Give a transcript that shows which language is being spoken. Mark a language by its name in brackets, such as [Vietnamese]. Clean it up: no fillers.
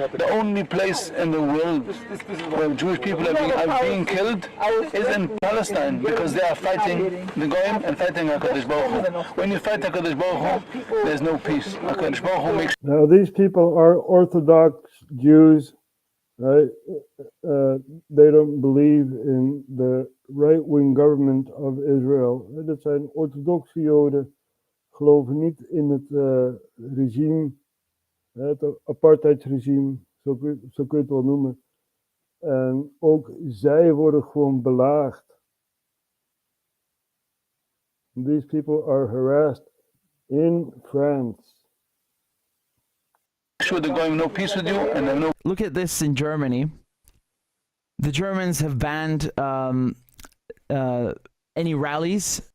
[English] The only place in the world where Jewish people are being killed is in Palestine, because they are fighting the Goyim and fighting HaKadosh Baruch Hu. When you fight HaKadosh Baruch Hu, there's no peace. HaKadosh Baruch Hu makes. Now these people are Orthodox Jews, right? They don't believe in the right-wing government of Israel. [Dutch] Dat zijn orthodoxe Joden, geloven niet in het regime, het apartheidsregime, zo kun je het wel noemen. En ook zij worden gewoon belaagd. [English] These people are harassed in France. Sure, they're going no peace with you, and no. Look at this in Germany. The Germans have banned any rallies